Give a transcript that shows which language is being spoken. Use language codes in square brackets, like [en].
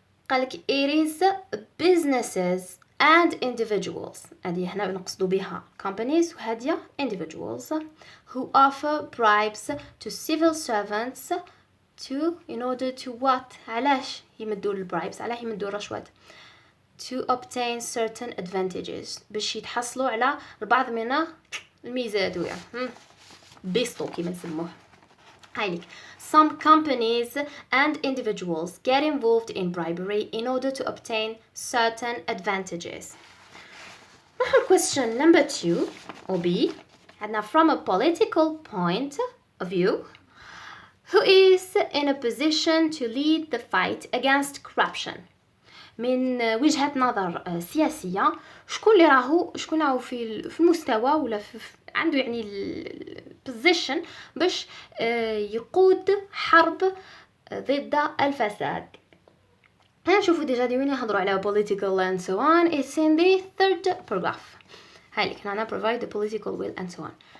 [ar] قالك [en] it is businesses and individuals. [ar] هذه هنا بنقصدوا بها [en] companies [ar] وهذه [en] individuals who offer bribes to civil servants in order to what? [ar] علاش يمدوا الbribes؟ علاش يمدوا الرشوات؟ [en] to obtain certain advantages [ar] باش يتحصلوا على البعض من الميزات بيسطو كيما نسموه. هايليك [en] some companies and individuals get involved in bribery in order to obtain certain advantages. Question number 2 or B. [ar] عندنا [en] from a political point of view, who is in a position to lead the fight against corruption. [ar] من وجهة نظر سياسية شكون راهو في المستوى ولا عنده يعني position باش يقود حرب ضد الفساد. هنشوفوا ديجا وين يهضروا على [en] political and so on. It's in the third paragraph. [ar] هايليك هنا [en] provide the political will and so on.